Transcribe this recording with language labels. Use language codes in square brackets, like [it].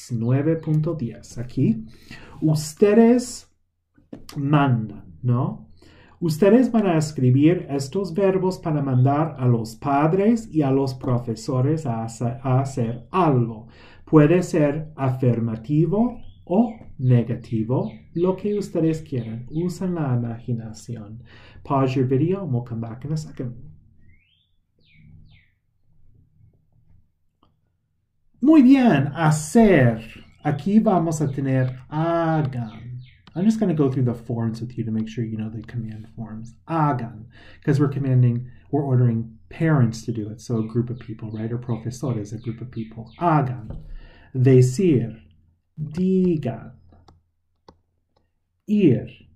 [es] 9.10. Aquí, ustedes mandan, ¿no? Ustedes van a escribir estos verbos para mandar a los padres y a los profesores a hacer algo. Puede ser afirmativo o negativo, lo que ustedes quieran. Usen la imaginación. [en] Pause your video and we'll come back in a second. [es] Muy bien, hacer. Aquí vamos a tener hagan. [en] I'm just going to go through the forms with you to make sure you know the command forms. Hagan, because we're ordering parents to do it, so a group of people, right? Or profesores, a group of people. [es] Hagan. Decir. Digan. Ir.